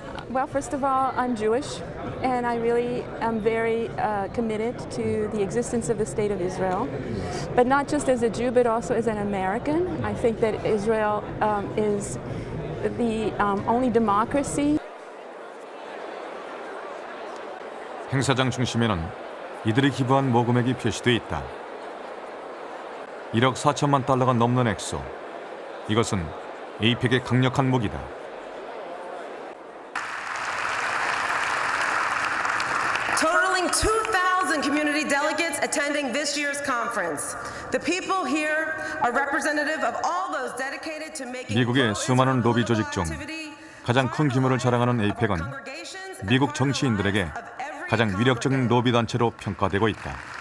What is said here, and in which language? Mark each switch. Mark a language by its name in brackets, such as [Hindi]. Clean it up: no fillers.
[English] Well, first of all, I'm Jewish, and I really am very committed to the existence of the State of Israel, but not just as a Jew, but also as an American. I think that Israel is the only democracy. [Korean] 행사장 중심에는 이들이 기부한 모금액이 표시돼 있다. 1억 4천만 달러가 넘는 액수. 이것은 에이펙의 강력한 무기다. [English] Totaling 2,000 community delegates attending this year's conference. The people here are representative of all those dedicated to making [Korean] 미국의 수많은 로비 조직 중 가장 큰 규모를 자랑하는 에이펙은 미국 정치인들에게 가장 위력적인 로비 단체로 평가되고 있다.